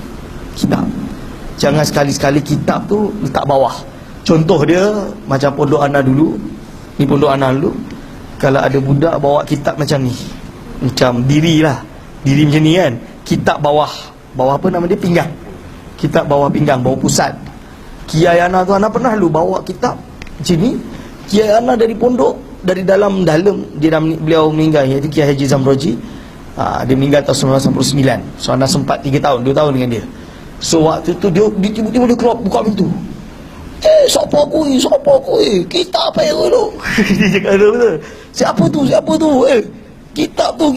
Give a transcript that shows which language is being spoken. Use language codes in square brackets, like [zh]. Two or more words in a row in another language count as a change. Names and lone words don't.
[ms] Jangan sekali-sekali kitab tu letak bawah. Contoh dia macam pondok ana dulu. Ni pondok ana dulu. Kalau ada budak bawa kitab macam ni, macam diri macam ni kan, kitab bawah apa nama dia, pinggang. Kitab bawah pinggang, bawah pusat. Kiai ana tu, ana pernah dulu bawa kitab macam ni. Kiai ana dari pondok, dari dalam beliau meninggal, iaitu Kiai Haji Zamroji. Dia meninggal tahun 1999. So ana sempat 3 tahun, 2 tahun dengan dia. So waktu tu dia tiba-tiba dia keluar buka pintu. Siapa aku kitab apa yang tu? Dia cakap betul. Siapa tu? Kitab tu.